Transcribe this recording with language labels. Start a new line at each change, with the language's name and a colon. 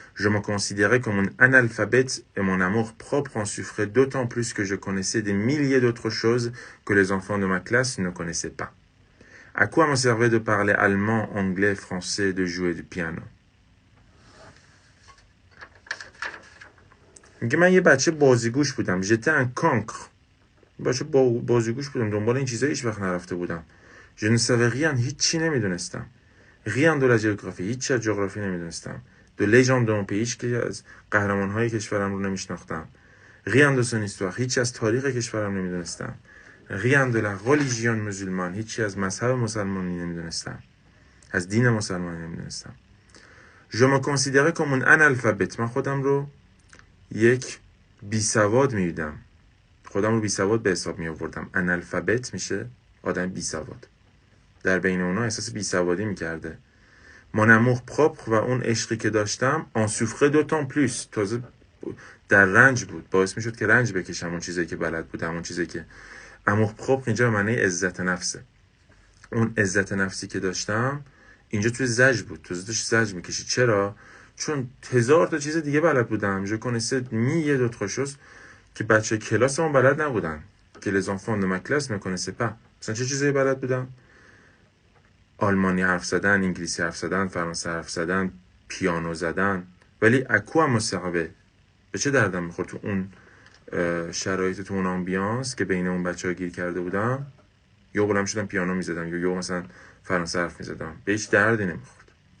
French: Je me considérais comme un analphabète et mon amour propre en souffrait d'autant plus que je connaissais des milliers d'autres choses que les enfants de ma classe ne connaissaient pas. À quoi me servait de parler allemand, anglais, français, de jouer du piano؟
Persian: میگه من یه بچه بازیگوش بودم.
French: j'étais un cancre.
Persian: بچه بازیگوش بودم. دنبال این چیزا هیچ وقت نرفته بودم.
French: je ne savais rien.
Persian: هیچی نمیدونستم.
French: rien de la géographie.
Persian: هیچی از جغرافی نمیدونستم.
French: de légende de mon pays.
Persian: هیچ که از قهرمان‌های کشورم رو نمیشناختم.
French: rien de son histoire.
Persian: هیچی از تاریخ کشورم نمیدونستم.
French: rien de la religion musulmane.
Persian: هیچی از مذهب مسلمانی نمیدونستم. از دین مسلمانی نمیدونستم.
French: je me considérais comme un analphabète.
Persian: من خودم رو یک بیسواد میدیدم. خودم رو بیسواد به حساب می آوردم. انالفابت میشه آدم بیسواد. در بین اونا احساس بیسوادی میکرده.
French: mon amour propre
Persian: و اون عشقی که داشتم
French: en souffrait d'autant plus.
Persian: تازه در رنج بود. باعث میشد که رنج بکشم اون چیزی که بلد بودم. اون چیزی که amour propre اینجا به معنی عزت نفسه. اون عزت نفسی که داشتم اینجا توی زج بود. تو داشت زج میکشی. چرا؟ چون 1000 تا چیز دیگه بلد بودم.
French: je connaissais mille d'autres choses
Persian: که بچه کلاسمون بلد نبودن.
French: که les enfants de ma classe ne connaissaient pas.
Persian: مثلا چه چیزایی بلد بودم؟ آلمانی حرف زدن، انگلیسی حرف زدن، فرانسه حرف زدن، پیانو زدن. ولی اکوا مصاحبه به چه دردم میخورد تو اون شرایط، تو اون آمبیانس که بین اون بچه‌ها گیر کرده بودم؟ یا بلند شدم پیانو میزدم یا مثلا فرانسه حرف میزدم. به هیچ دردی نمیخورد.